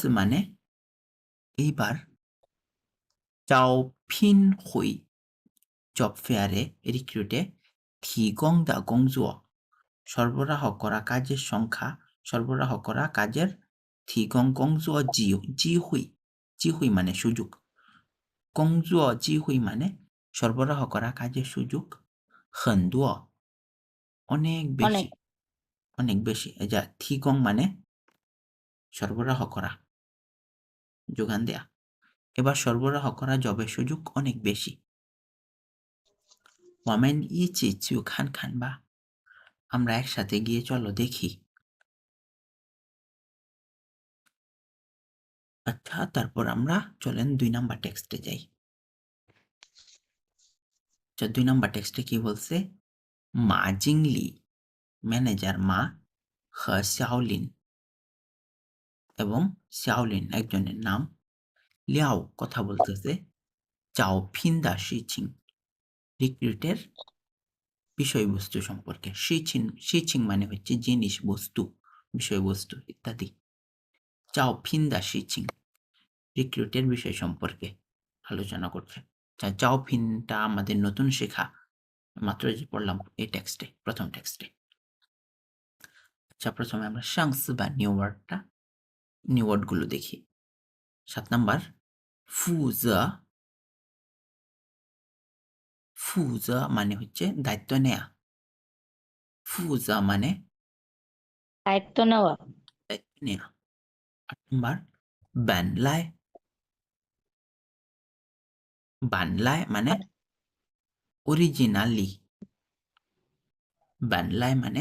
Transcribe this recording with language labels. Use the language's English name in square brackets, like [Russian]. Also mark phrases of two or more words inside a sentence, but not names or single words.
[Bangla] মানে এইবার 招聘会 জব ফেয়ারে, রিক্রুটে [Chinese] 提供的工作 [Bangla] সরবরাহ করা কাজের সংখ্যা, সরবরাহ করা কাজের [Chinese] 提供工作机会 机会 [Bangla] মানে সুযোগ, [Chinese] 工作机会 [Bangla] মানে সরবরাহ করা কাজের সুযোগ 很多 অনেক অনেক। বেশি, অনেক বেশি। এই যা 提供 মানে সরবরাহ করা, যোগান দেয়া। এবার সরবরাহ করা জবের সুযোগ অনেক বেশি। [Chinese] 我们一起去看看吧 [Bangla] আমরা একসাথে গিয়ে চলো দেখি। আচ্ছা, তারপর আমরা চলেন 2 নাম্বার টেক্সটে যাই। আচ্ছা, 2 নাম্বার টেক্সটে কি বলছে? মা জিংলি ম্যানেজার মা 和শাওলিন এবং শাওলিন একজনের নাম। 廖 কথা বলতেছে [Chinese] 招聘的事情 [Bangla] রিক্রুটের বিষয়বস্তু সম্পর্কে। সিচিং মানে হচ্ছে জিনিস, বস্তু, বিষয়বস্তু ইত্যাদি। [Chinese] 招聘的事情 [Bangla] রিক্রুটের বিষয় সম্পর্কে আলোচনা করছে। আচ্ছা, 招聘 টা আমাদের নতুন শেখা, মাত্র যে পড়লাম এই টেক্সটে, প্রথম টেক্সটে। আচ্ছা, প্রথমে আমরা সাংসি বা [English] new word, [Bangla] নিউ ওয়ার্ডগুলো দেখি। 7 নাম্বার [Chinese] 负责 负责 [Bangla] মানে হচ্ছে দায়িত্ব নেয়া। 负责 মানে দায়িত্ব নেওয়া। দায়িত্ব নেয়া। 8 নাম্বার 本来 বানলায় মানে অরিজিনালি, বানলাই মানে